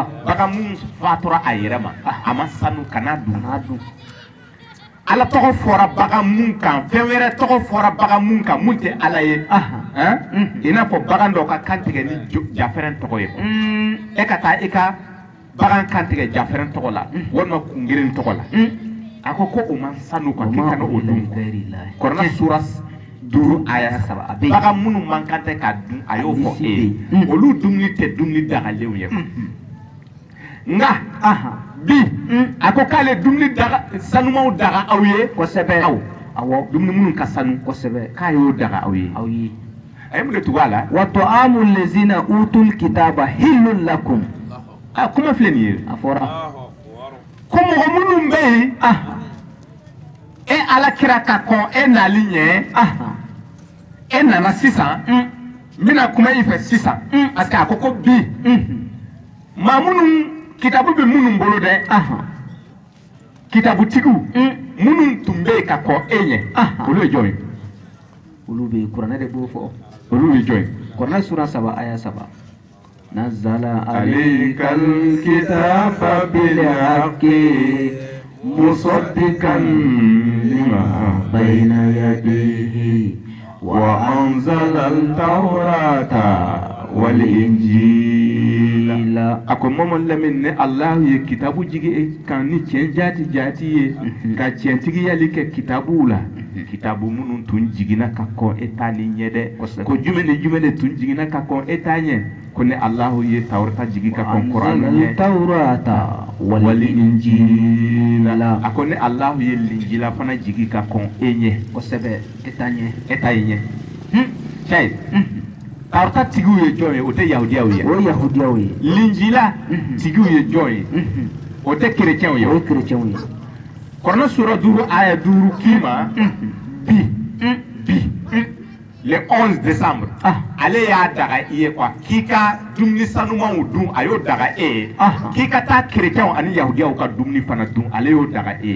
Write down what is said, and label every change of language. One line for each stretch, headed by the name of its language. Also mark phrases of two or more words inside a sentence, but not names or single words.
Bambara: bagan minnu fatura a yɛrɛ ma a ma sanu kana dun ala tɔgɔ fɔra bagan mun kan fɛn wɛrɛ tɔgɔ fɔra bagan mun kan mun tɛ ala ye i n'a fɔ bagan dɔw ka kantigɛ ni jafɛrɛn tɔgɔ ye e ka taa i ka bagan kantigɛ jafɛrɛn tɔgɔ la walima kungeren tɔgɔ la a ko o man sanu quoi k'i kana o dun kɔrɔna sura 5 aya 3 bagan minnu man kan tɛ ka dun a y'o fɔ e ye olu dumuni tɛ dumuni dagalenw ye nka bi a ko k'ale dumuni daga sanumanw daga aw ye kosɛbɛ awɔ dumuni minnu ka sanu kosɛbɛ k'a y'o daga aw ye a ye mun de tugu a la
Arabic: وطعام الذين أوتوا الكتاب حل لكم
Bambara: kuma filɛ nin ye a fɔra ko mɔgɔ minnu bɛ yen e ala kira ka kɔn e nali ɲɛ e nana sisan n bɛna kuma i fɛ sisan
French: parce que
Bambara: a ko bi maa minnu kitabu bɛ minnu bolo dɛ kitabutigiw minnu tun bɛ yen ka kɔn e ɲɛ olu ye jɔn ye olu bɛ kuranɛ de b'o fɔ olu ye jɔn ye kuranɛ sura 7 aya 7 nazala
Arabic: عليك الكتاب بالحق مصدقا لما بين يديه وأنزل التوراة والإنجيل
Bambara: ako momon lamin ne allah ye kitabu jigi kan ni cɛn jati ye ka cɛntigi yali kɛ kitabu la kitabu minnu tun jigina ka kɔn e ta ni ɲɛ dɛ ko jumɛn ni jumɛn de tun jigina ka kɔn e ta ɲɛ ko ne allah ye taurata jigi ka kɔn kuran ɲɛ taurata
Arabic: والإنجيل
Bambara: ako ne allah ye linjila fana jigi ka kɔn e ɲɛ kosɛbɛ e ta ɲɛ cɛ taurata tigiw ye jɔn ye o tɛ yahudiyaw ye o yahudiyaw ye linjila tigiw ye jɔn ye o tɛ kerecɛnw ye o ye kerecɛnw ye kɔrɔna sura 5 aya 5 k'i ma bi
French: le 11 décembre
Bambara: ale y'a daga i ye quoi k'i ka dumuni sanumanw dun a y'o daga e ye k'i ka taa kerecɛnw ani yahudiyaw ka dumuni fana dun ale y'o daga e ye